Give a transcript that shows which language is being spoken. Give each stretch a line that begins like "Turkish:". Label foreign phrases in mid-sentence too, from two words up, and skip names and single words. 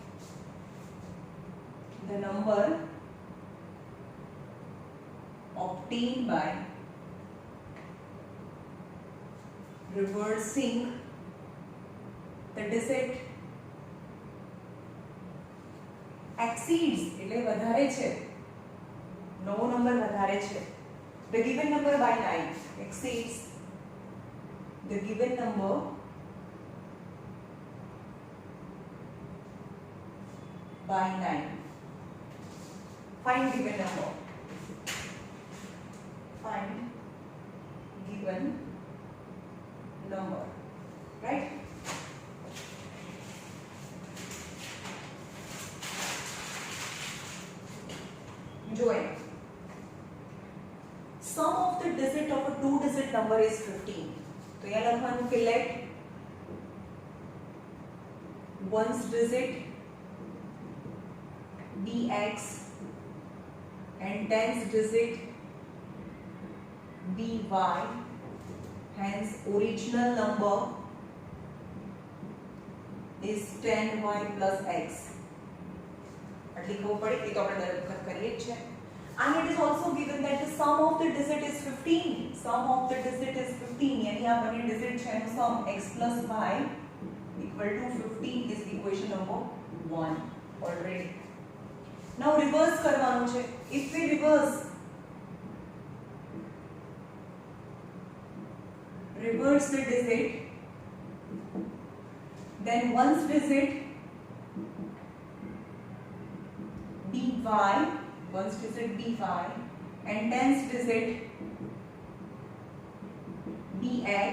English: The number obtained by reversing the digit exceeds
Gujarati: એટલે વધારે છે નવો નંબર વધારે છે
English: the given number by 9 exceeds the given number by 9. Find given number. Find given number. Right? Join. Sum of the digit of a 2-digit number is 15.
Gujarati: તો યહાં લખવાનું કે
English: let ones digit be x and tens digit be y, hence original number is 10y plus x.
Gujarati: આટલી ખબર પડી એ તો આપણે દર વખત કરીએ જ છે.
English: And it is also given that the sum of the digit is 15. Sum of the digit is 15. यानी
Gujarati: આ બંને digit છે એનું
English: sum x plus y equal to 15 is equation number 1 already.
Gujarati: Now reverse કરવાનું છે.
English: If we reverse the digit, then ones digit be y, ones digit be y, and tens digit be x.